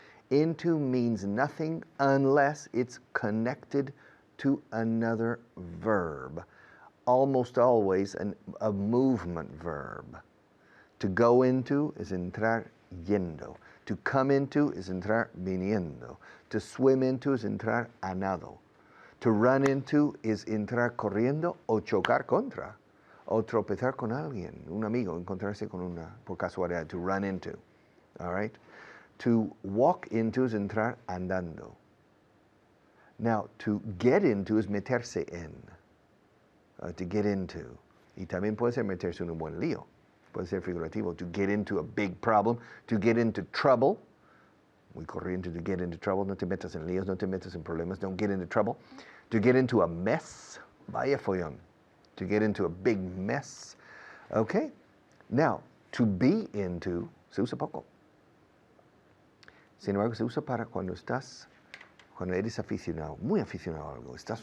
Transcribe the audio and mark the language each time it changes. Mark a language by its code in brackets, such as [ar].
[en] Into means nothing unless it's connected to another verb. Almost always a movement verb. To go into is [es] entrar yendo. [en] To come into is [es] entrar viniendo. [en] To swim into is [es] entrar a nado. [en] To run into is [es] entrar corriendo o chocar contra. O tropezar con alguien, un amigo, encontrarse con una, por casualidad, [en] to run into. All right? To walk into is [es] entrar andando. [en] Now, to get into is [es] meterse en. [en] To get into. [es] Y también puede ser meterse en un buen lío. Puede ser figurativo. [en] To get into a big problem. To get into trouble. [es] Muy corriente, [en] to get into trouble. [es] No te metas en líos, no te metas en problemas. [en] Don't get into trouble. To get into a mess. [es] Vaya follón. [en] To get into a big mess. Okay? Now, to be into [es] se usa poco. Sin embargo, se usa para cuando eres aficionado, muy aficionado a algo.